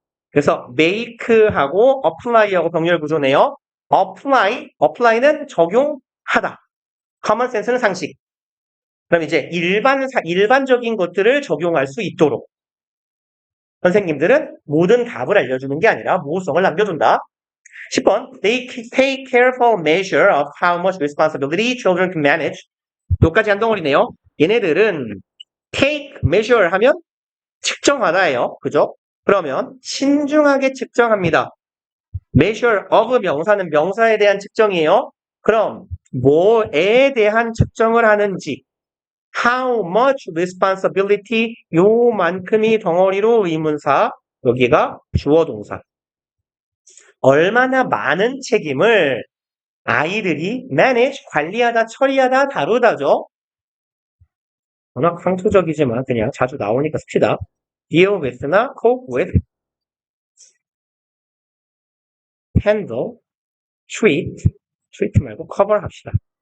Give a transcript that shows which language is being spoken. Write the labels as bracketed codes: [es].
[ko] 그래서 make하고 apply하고 병렬 구조네요. apply는 적용하다. common sense는 상식. 그럼 이제 일반적인 것들을 적용할 수 있도록 선생님들은 모든 답을 알려주는 게 아니라 모호성을 남겨준다. [en] 10번 They take careful measure of how much responsibility children can manage. [ko] 여기까지 한 덩어리네요. 얘네들은 take measure 하면 측정하다예요. 그죠? 그러면 신중하게 측정합니다. measure of 명사는 명사에 대한 측정이에요. 그럼 뭐에 대한 측정을 하는지 [en] how much responsibility [ko] 요만큼이 덩어리로 의문사 여기가 주어 동사 얼마나 많은 책임을 아이들이 manage 관리하다 처리하다 다루다죠. 워낙 상투적이지만 그냥 자주 나오니까 씁시다. [en] deal with나 cope with handle treat [ko] 말고 [en] cover [ko] 합시다.